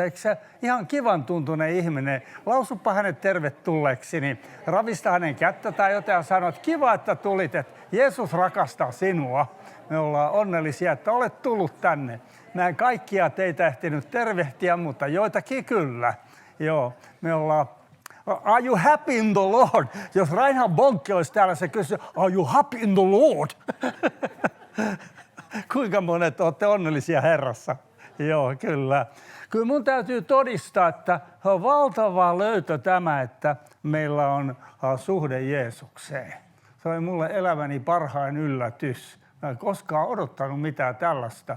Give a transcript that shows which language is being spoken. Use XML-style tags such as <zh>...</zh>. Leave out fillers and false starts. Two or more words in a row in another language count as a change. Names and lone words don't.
<fi>Eikö se ihan kivan tuntunen ihminen? Lausupa hänet tervetulleeksi, niin ravista hänen kättä tai jotain ja sano, että kiva, että tulit, että Jeesus rakastaa sinua. Me ollaan onnellisia, että olet tullut tänne. Mä en kaikkia teitä ehtinyt tervehtiä, mutta joitakin kyllä. Joo, me ollaan...</fi> <en>Are you happy in the Lord?</en> <fi>Jos Reinhard Bonke olisi täällä, se kysyy,</fi> <en>are you happy in the Lord?</en> <fi>Kuinka monet olette onnellisia Herrassa? Joo, kyllä. Kyllä mun täytyy todistaa, että on valtava löytö tämä, että meillä on suhde Jeesukseen. Se oli mulle elämäni parhain yllätys. Mä en koskaan odottanut mitään tällaista.</fi>